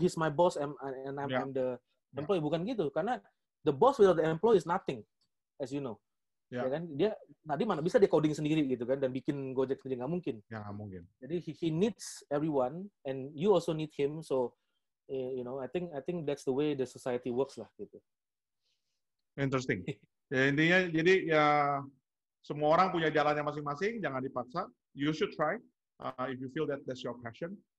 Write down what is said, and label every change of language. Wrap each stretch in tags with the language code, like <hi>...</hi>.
<en>Oh, he's my boss and I'm the employee.</en> <id>Bukan gitu, karena</id> <en>the boss without the employee is nothing, as you know.</en> <id>Ya kan, dia tadi mana bisa dia coding sendiri gitu kan dan bikin Gojek sendiri, nggak mungkin. Ya nggak mungkin. Jadi</id> <en>he needs everyone and you also need him. So you know, I think that's the way the society works</en> <id>lah gitu.</id> <en>Interesting.</en> <id>Ya intinya jadi ya semua orang punya jalannya masing-masing, jangan dipaksa.</id> <en>You should try if you feel that's your passion.</en>